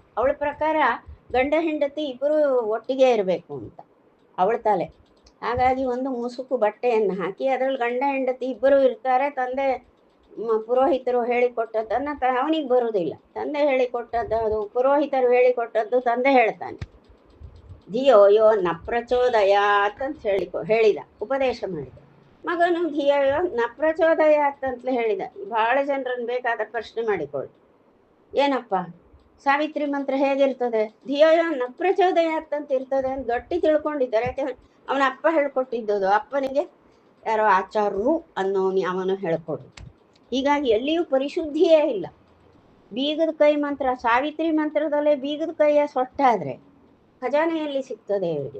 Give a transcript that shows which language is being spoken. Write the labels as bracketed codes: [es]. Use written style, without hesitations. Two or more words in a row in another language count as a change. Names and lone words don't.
[kn] ಅವಳ ಪ್ರಕಾರ ಗಂಡ ಹೆಂಡತಿ ಇಬ್ಬರು ಒಟ್ಟಿಗೆ ಇರಬೇಕು ಅಂತ ಅವಳ ತಲೆ. ಹಾಗಾಗಿ ಒಂದು ಮುಸುಕು ಬಟ್ಟೆಯನ್ನು ಹಾಕಿ ಅದರಲ್ಲಿ ಗಂಡ ಹೆಂಡತಿ ಇಬ್ಬರು ಇರ್ತಾರೆ. ತಂದೆ ಪುರೋಹಿತರು ಹೇಳಿಕೊಟ್ಟದ್ದನ್ನು ಅವನಿಗೆ ಬರುವುದಿಲ್ಲ. ತಂದೆ ಹೇಳಿಕೊಟ್ಟದ್ದು, ಅದು ಪುರೋಹಿತರು ಹೇಳಿಕೊಟ್ಟದ್ದು ತಂದೆ ಹೇಳ್ತಾನೆ. [sa] ಧಿಯೋ ಯೋ ನ ಪ್ರಚೋದಯಾತ್ [kn] ಅಂತ ಹೇಳಿದ, ಉಪದೇಶ ಮಾಡಿದ. ಮಗನು [sa] ಧಿಯೋ ಯೋ ನ ಪ್ರಚೋದಯಾತ್ [kn] ಅಂತಲೇ ಹೇಳಿದ. ಬಹಳ ಜನರನ್ನು ಬೇಕಾದ ಪ್ರಶ್ನೆ ಮಾಡಿಕೊಳ್ಳಿ, ಏನಪ್ಪ ಸಾವಿತ್ರಿ ಮಂತ್ರ ಹೇಗಿರ್ತದೆ? [sa] ಧಿಯೋ ಯೋ ನ ಪ್ರಚೋದಯಾತ್ [kn] ಅಂತ ಇರ್ತದೆ ಅಂತ ಗಟ್ಟಿ ತಿಳ್ಕೊಂಡಿದ್ದಾರೆ. ಯಾಕೆಂದ್ರೆ ಅವನ ಅಪ್ಪ ಹೇಳ್ಕೊಟ್ಟಿದ್ದದು, ಅಪ್ಪನಿಗೆ ಯಾರೋ ಆಚಾರ್ಯರು ಅನ್ನೋನು ಅವನು ಹೇಳ್ಕೊಡು. ಹೀಗಾಗಿ ಎಲ್ಲಿಯೂ ಪರಿಶುದ್ಧಿಯೇ ಇಲ್ಲ. ಬೀಗದ ಕೈ ಮಂತ್ರ, ಸಾವಿತ್ರಿ ಮಂತ್ರದಲ್ಲೇ ಬೀಗದ ಕೈಯ ಸೊಟ್ಟಾದ್ರೆ ಖಜಾನೆಯಲ್ಲಿ ಸಿಗ್ತದೆ ಇವರಿಗೆ.